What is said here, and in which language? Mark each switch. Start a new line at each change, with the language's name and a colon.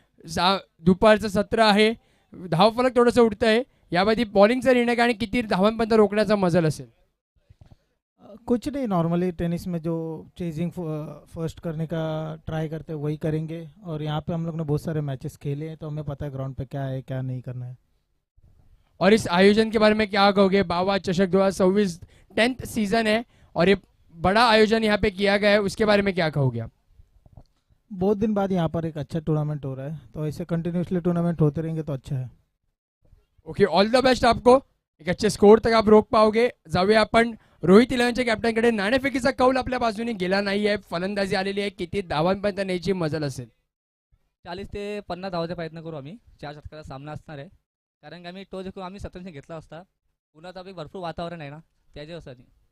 Marathi: दुपारचं सत्र आहे, धावफलक थोडंसं उडतं आहे, यामध्ये बॉलिंगचा निर्णय काय आणि किती धावांपर्यंत रोखण्याचा मजल असेल?
Hindi: कुछ नहीं, नॉर्मली टेनिस में जो चेजिंग फर्स्ट करने का ट्राई करते हैं वही करेंगे. और यहाँ पे हम लोग ने बहुत सारे मैचेस खेले हैं तो हमें पता है ग्राउंड पे क्या है क्या नहीं करना है. और इस आयोजन के बारे में क्या कहोगे? बाबा चषक 2024 10th सीजन है और ये बड़ा आयोजन यहाँ पे किया गया है, उसके बारे में क्या कहोगे आप? बहुत दिन बाद यहाँ पर एक अच्छा टूर्नामेंट हो रहा है, तो ऐसे कंटिन्यूसली टूर्नामेंट होते रहेंगे तो अच्छा है.
English: Okay, all the best आपको.
Hindi: एक अच्छे स्कोर तक आप रोख पाओगे.
Marathi: जाऊया आपण रोहित इलेव्हनच्या कॅप्टनकडे. नाणेफेकीचा कौल आपल्या बाजूने गेला नाहीये, फलंदाजी आलेली आहे, किती धावांपर्यंत न्यायची मजल असेल? 40 ते 50 धावाचा प्रयत्न करू आम्ही. 4 षटकाचा सामना असणार आहे, कारण की आम्ही तो जिंकून आम्ही 27 घेतला असता. पुन्हा आपली भरपूर वातावरण आहे ना त्याच्यासाठी.